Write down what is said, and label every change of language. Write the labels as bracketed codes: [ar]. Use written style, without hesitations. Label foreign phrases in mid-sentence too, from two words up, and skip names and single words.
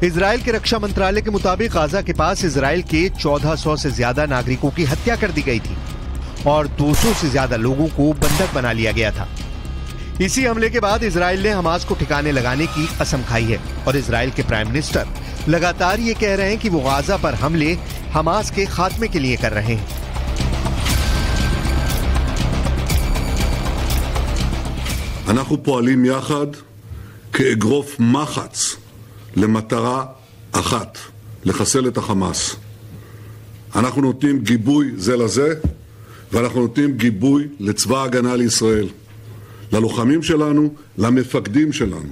[hi] इजराइल के रक्षा मंत्रालय के मुताबिक गाजा के पास इजराइल के 1400 से ज्यादा नागरिकों की हत्या कर दी गई थी और 200 से ज्यादा लोगों को बंधक बना लिया गया था। इसी हमले के बाद इजराइल ने हमास को ठिकाने लगाने की कसम खाई है और इजराइल के [en] prime minister [hi] लगातार ये कह रहे हैं कि वो गाजा पर हमले हमास के खात्मे के लिए कर रहे हैं। [he] אנחנו פועלים יחד כאגרוף מחץ למטרה אחת, לחסל את החמאס. אנחנו נותנים גיבוי זה לזה, ואנחנו נותנים גיבוי לצבא ההגנה לישראל, ללוחמים שלנו, למפקדים שלנו.